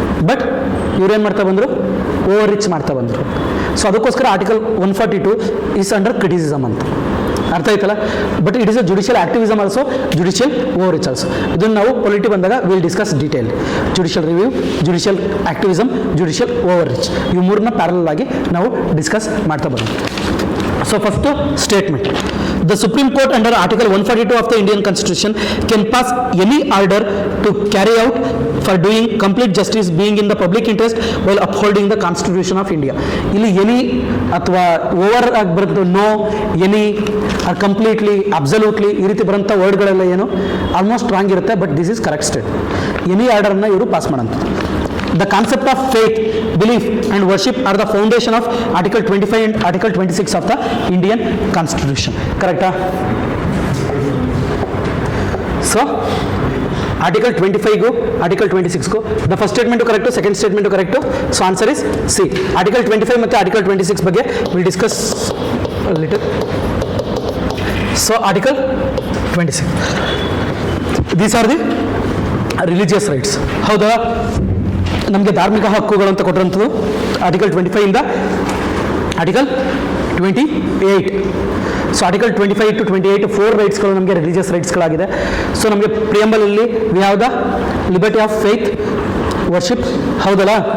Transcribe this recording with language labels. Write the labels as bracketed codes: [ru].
[kn] But ಇವ್ರೇನು ಮಾಡ್ತಾ ಬಂದರು, ಓವರ್ ರಿಚ್ ಮಾಡ್ತಾ ಬಂದರು. ಸೊ ಅದಕ್ಕೋಸ್ಕರ [en] article 142 is under criticism [kn] ಅಂತ. ಅರ್ಥ ಆಯ್ತಲ್ಲ. [en] But it is a judicial activism also, judicial overreach also. [kn] ಇದನ್ನು ನಾವು ಪೊಲಿಟಿ ಬಂದಾಗ [en] Will discuss detail. [kn] Judicial review, judicial activism, judicial over rich, ಇವು ಮೂರನ್ನ ಪ್ಯಾರಲ್ ಆಗಿ ನಾವು ಡಿಸ್ಕಸ್ ಮಾಡ್ತಾ ಬರೋಣ. [en] So first statement, the Supreme Court under Article 142 of the Indian Constitution can pass any order to carry out for doing complete justice being in the public interest while upholding the Constitution of India. ಇಲ್ಲಿ any ಅಥವಾ over ಆಗಿ ಬರುತ್ತೆ, no, any, completely, absolutely, ಈ ರೀತಿ ಬರೋಂಥ ವರ್ಡ್ಗಳೆಲ್ಲ ಏನು almost wrong ಇರುತ್ತೆ. But this is correct state. Any ಆರ್ಡರ್ನ [kn] ಇವರು ಪಾಸ್ ಮಾಡೋಂಥ. [en] The concept of faith, belief and worship are the foundation of Article 25 and Article 26 of the Indian Constitution. Correct? So, Article 25 go, Article 26 go. The first statement correct, second statement correct. So, answer is C. Article 25 ಮತ್ತು Article 26 ಬಗ್ಗೆ we'll discuss a little. So, Article 26. These are the religious rights. [kn] ಹೌದಾ? ನಮಗೆ ಧಾರ್ಮಿಕ ಹಕ್ಕುಗಳು ಅಂತ ಕೊಟ್ಟಿರುವಂಥದ್ದು article 25 ಇಂದ article 28. So article 25 to 28 4 ರೈಟ್ಸ್ಗಳು ನಮಗೆ ರಿಲಿಜಿಯಸ್ ರೈಟ್ಸ್ಗಳಾಗಿದೆ. ಸೊ ನಮಗೆ ಪ್ರಿಯಂಬಲಲ್ಲಿ [en] We have the liberty of faith, worship. [kn] ಹೌದಲ್ಲ?